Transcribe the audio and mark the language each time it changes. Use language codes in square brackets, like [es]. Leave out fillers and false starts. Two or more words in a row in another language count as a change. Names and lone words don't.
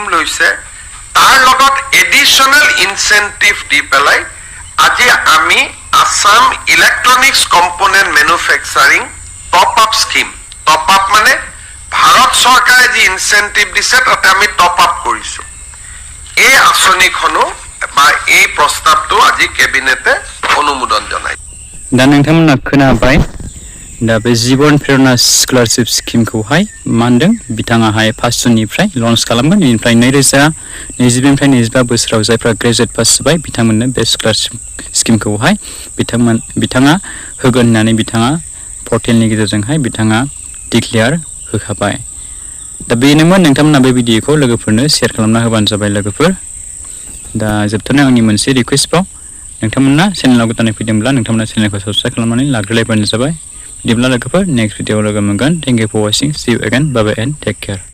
[as] লৈছে তাৰ লগত [en] additional incentive [as] দি পেলাই আজি আমি আসাম ইলেক্ট্ৰনিক্স কম্পোনেন্ট মেনুফেকচাৰিং [en] top up [as] স্কিম [en] top up [as] মানে ভাৰত চৰকাৰে যি ইনচেন্টিভ দিছে তাতে আমি টপ আপ কৰিছো এই আঁচনিখনো বা এই প্ৰস্তাৱটো আজি কেবিনেটে অনুমোদন জনাইছে [brx] दा नोंथांमोना खोनाबाय दा बे जीवन प्रेरणा स्कलारशिप स्किमखौहाय मा होनदों बिथाङाहाय 5 जुननिफ्राय लन्च खालामगोन बेनिफ्राय 2022निफ्राय 25 बोसोराव जायफ्रा [en] graduate pass [brx] जाबाय बिथांमोननो बे स्कलारशिप स्किमखौहाय बिथाङा होगोन होननानै बिथाङा पर्टेलनि गेजेरजोंहाय बिथाङा डिक्लेयार होखाबाय दा बेनोमोन नोंथांमोना बे भिडिअखौ लोगोफोरनो शेयार खालामना होबानो जाबाय लोगोफोर दा जोबथारनायाव आंनि मोनसे रिक्वेस्टबाव नोंथांमोना चेनेलाव गोदानै फैदोंब्ला नोंथांमोना चेनेलखौ साबस्क्राइब खालामनानै लाग्रोलायबानो जाबाय बिदिब्ला लोगोफोर नेक्स्ट भिडिअआव लोगो मोनगोन [en] thank you for watching see you again bye bye and take care